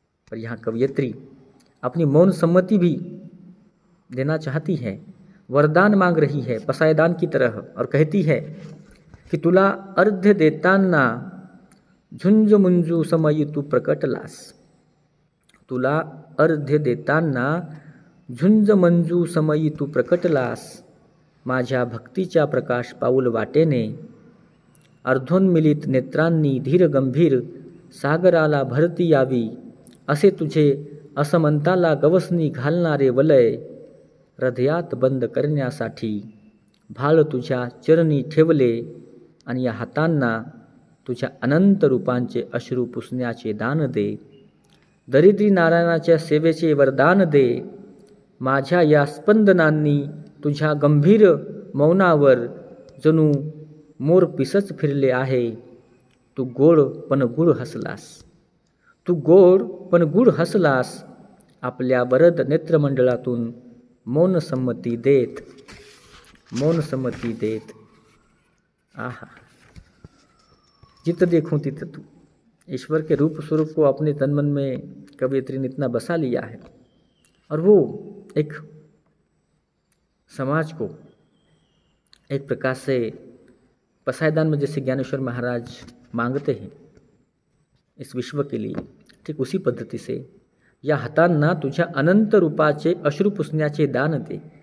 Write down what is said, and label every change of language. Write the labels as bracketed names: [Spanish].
[Hindi] पर यहाँ कवयित्री अपनी मौन सम्मति भी देना चाहती है, वरदान मांग रही है पसायदान की तरह, और कहती है कि [Marathi] तुला अर्ध्य देताना झुंज मुंजू समय तू प्रकटलास। तुला अर्ध्य देताना झुंज मंजू समयी तू प्रकटलास, माझ्या भक्तीच्या प्रकाश पाऊल वाटेने, अर्धोन्मिलित नेत्रांनी धीर गंभीर सागराला भरती यावी, असे तुझे असमंताला गवसनी घालणारे वलय, हृदयात बंद करण्यासाठी भाळ तुझ्या चरणी ठेवले, आणि या हातांना तुझ्या अनंत रूपांचे अश्रू पुसण्याचे दान दे, दरिद्री नारायणाच्या सेवेचे वरदान दे, माझ्या या स्पंदनांनी तुझ्या गंभीर मौनावर जणू मोर पिसच फिरले आहे, तू गोड पण गुळ हसलास, तू गोड पण गुळ हसलास, आपल्या वरद नेत्रमंडळातून मौन संमती देत, मौन सम्मति देत। [Hindi] आहा, जित देखूं तित तू, ईश्वर के रूप स्वरूप को अपने तन मन में कवयित्री ने इतना बसा लिया है, और वो एक समाज को एक प्रकार से पसायदान में जैसे ज्ञानेश्वर महाराज मांगते हैं इस विश्व के लिए, ठीक उसी पद्धति से [Marathi] या हातांना तुझ्या अनंत रूपाचे अश्रू पुसण्याचे दान दे।